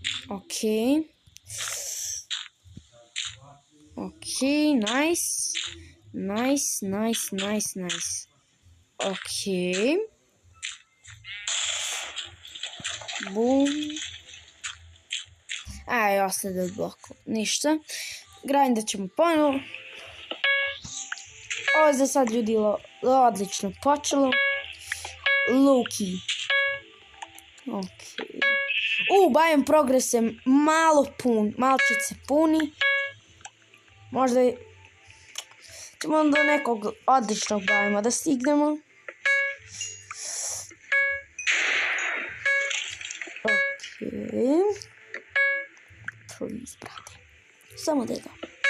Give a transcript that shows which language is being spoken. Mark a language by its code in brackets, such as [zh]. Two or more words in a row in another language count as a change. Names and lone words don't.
[en] Ok. Ok, nice. Nice. Ok. Bum. [hr] Aj, ostaje od bloku. Ništa. Grindat ćemo ponovo. Ovo je za sad ljudi odlično počelo. [en] Low-key. Ok. [hr] Biome progres je malčice puni. Možda ćemo do nekog odličnog bioma da stignemo. Ok. Please, brate. Samo da je dobro.